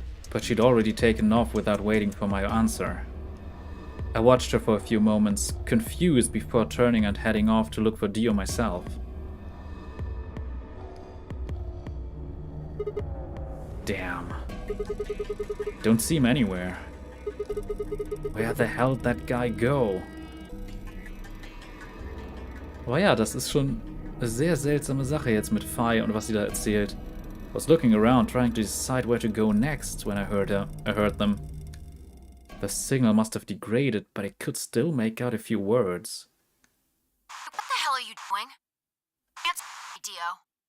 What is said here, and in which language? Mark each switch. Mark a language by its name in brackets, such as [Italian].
[English] But she'd already taken off without waiting for my answer. I watched her for a few moments, confused before turning and heading off to look for Dio myself. Damn. Don't see him anywhere. Where the hell did that guy go? [German] Aber ja, das ist schon eine sehr seltsame Sache jetzt mit Fi und was sie da erzählt. [English] I was looking around, trying to decide where to go next when I heard them. The signal must have degraded, but I could still make out a few words. What the hell are you doing? Answer me, Dio.